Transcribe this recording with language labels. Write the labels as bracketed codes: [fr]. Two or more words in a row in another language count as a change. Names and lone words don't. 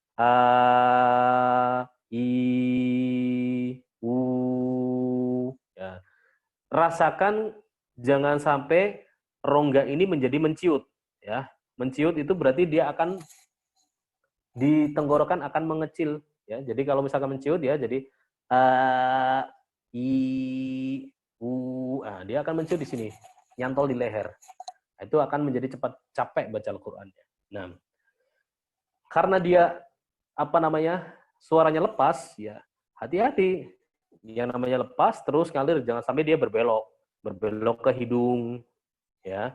[id] A, I, U, ya. Rasakan jangan sampai rongga ini menjadi menciut. Ya, menciut itu berarti dia akan di tenggorokan akan mengecil ya. Jadi kalau misalkan menciut ya jadi a i u, dia akan menciut di sini, nyantol di leher. Itu akan menjadi cepat capek baca Al-Qur'annya. Nah, karena dia suaranya lepas ya, hati-hati. Yang namanya lepas terus ngalir, jangan sampai dia berbelok ke hidung ya.